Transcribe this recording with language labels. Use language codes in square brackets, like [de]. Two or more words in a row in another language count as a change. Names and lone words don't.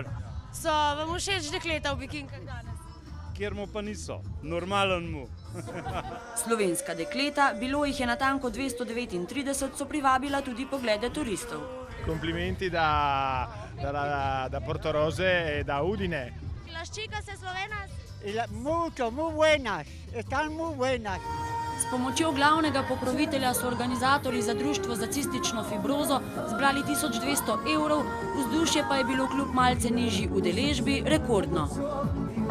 [sl] So vam všeč dekleta v bikinkah danes? Kjer mu pa niso, normalen mu. Slovenska dekleta, bilo jih je natanko 239, so privabila tudi poglede turistov. [it] Complimenti da Portorose e da Udine. [es] Las chicas eslovenas? Mucho, muy buenas, están muy buenas. [sl] S pomočjo glavnega pokrovitelja so organizatorji za društvo za cistično fibrozo zbrali 1200 evrov, vzdušje pa je bilo kljub malce nižji udeležbi rekordno.